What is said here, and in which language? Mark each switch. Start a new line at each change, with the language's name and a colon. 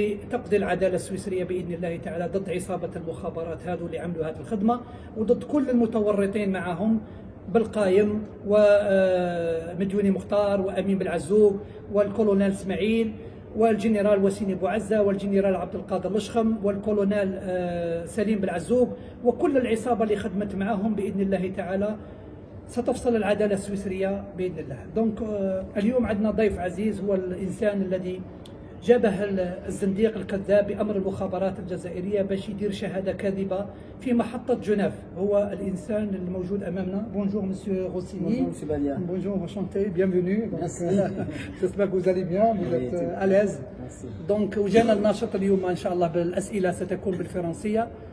Arabic: تقضي العدالة السويسرية بإذن الله تعالى ضد عصابة المخابرات هذو اللي عملوا هذه الخدمة وضد كل المتورطين معهم، بالقايم ومديوني مختار وأمين بالعزوق والكولونيل اسماعيل والجنرال وسيني بوعزة والجنرال عبد القادر الاشخم والكولونيل سليم بالعزوق وكل العصابة اللي خدمت معهم بإذن الله تعالى ستفصل العدالة السويسرية بإذن الله. دونك اليوم عندنا ضيف عزيز، هو الإنسان الذي جابه الزنديق الكذاب بأمر المخابرات الجزائرية باش يدير شهادة كاذبة في محطة جنيف. هو الإنسان الموجود أمامنا.
French: بونجور مسيو روسيني. Bonjour monsieur Balia. Bonjour, enchanté, bienvenue. Merci. J'espère que vous allez bien, vous êtes à l'aise. Merci.
Arabic: Donc وجانا الناشط اليوم إن شاء الله بالأسئلة ستكون بالفرنسية.